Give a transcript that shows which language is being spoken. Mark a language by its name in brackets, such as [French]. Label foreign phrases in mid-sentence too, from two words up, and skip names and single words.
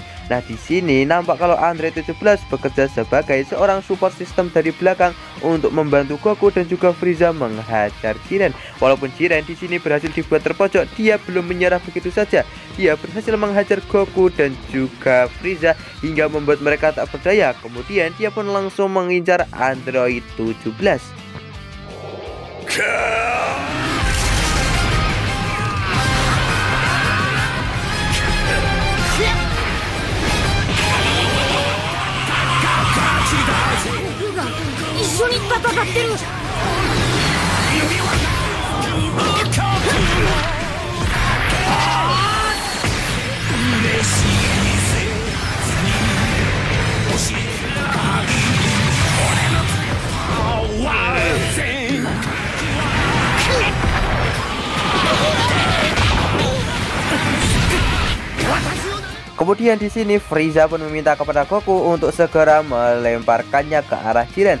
[Indonesian] Nah, di sini nampak kalau Andre 17 bekerja sebagai seorang [English] support system [Indonesian] dari belakang untuk membantu Goku dan juga Frieza menghajar Jiren. Walaupun Jiren di sini berhasil dibuat terpojok, dia belum menyerah begitu saja. Dia berhasil menghajar Goku dan juga Frieza hingga membuat mereka tak berdaya. Kemudian dia pun langsung mengincar Android 17. [Japanese] 僕が一緒に戦ってる。 [Indonesian] Kemudian di sini Frieza pun meminta kepada Goku untuk segera melemparkannya ke arah Jiren.